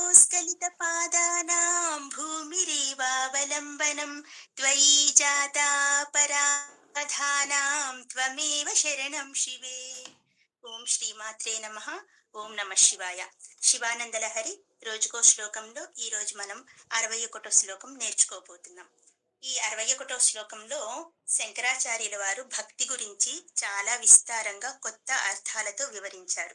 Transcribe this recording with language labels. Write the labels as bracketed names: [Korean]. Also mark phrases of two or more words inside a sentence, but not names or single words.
[Sanskrit] स्खलितपादानां भूमिरेवावलम्बनं त्वयि जाता पराधानां त्वमेव शरणं शिवे. ఓం శ్రీమాత్రే నమః. ఓం నమ శివాయ. [Telugu] శివానందలహరి రోజుకో శ్లోకంలో ఈ రోజు మనం 61వ శ్లోకం నేర్చుకోబోతున్నాం. ఈ 61వ శ్లోకంలో శంకరాచార్యుల వారు భక్తి గురించి చాలా విస్తారంగా కొత్త అర్థాలతో వివరించారు.